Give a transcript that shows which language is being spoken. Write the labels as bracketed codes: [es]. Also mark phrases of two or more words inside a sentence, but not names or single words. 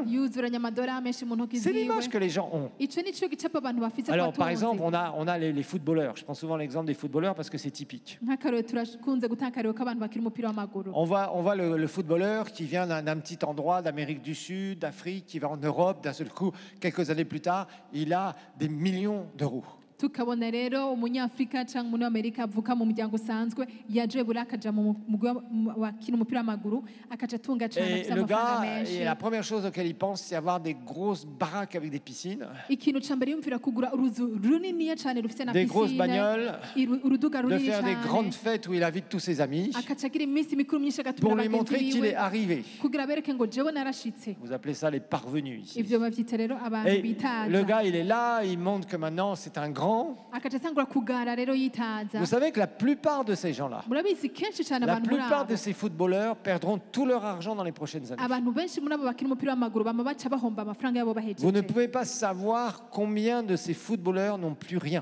[fr] C'est l'image que les gens ont. Alors, par exemple, on a les footballeurs. Je prends souvent l'exemple des footballeurs parce que c'est typique. On voit le footballeur qui vient d'un petit endroit d'Amérique du Sud, d'Afrique, qui va en Europe, d'un seul coup, quelques années plus tard, il a des millions d'euros. [rw] tukabona rero umunyafrika cyangwa umunyamerika avuka mu muryango usanzwe yaje buri akaja mu wakina umupira w'amaguru akaja atunga cyane afite amafaranga menshi. [fr] Et la première chose auquel il pense, c'est avoir des grosses baraques avec des piscines, [rw] ikintu cyambere yumvira kugura uruzu runini cyane rufite na [fr] piscine, des grosses bagnoles, [rn] uruduga runini, [fr] de faire des grandes fêtes où il invite tous ses amis [rn] akacagira iminsi mikuru myinshi agatumira [fr] pour lui montrer qu'il est arrivé. [rn] kugira bereke ngo jewe narashitse. [fr] Vous appelez ça les parvenus ici. [rn] Ivyo bavyita rero abantu bitaza. [fr] Le gars, il est là, il montre que maintenant c'est un grand. Vous savez que la plupart de ces gens-là, la plupart de ces footballeurs perdront tout leur argent dans les prochaines années. Vous ne pouvez pas savoir combien de ces footballeurs n'ont plus rien.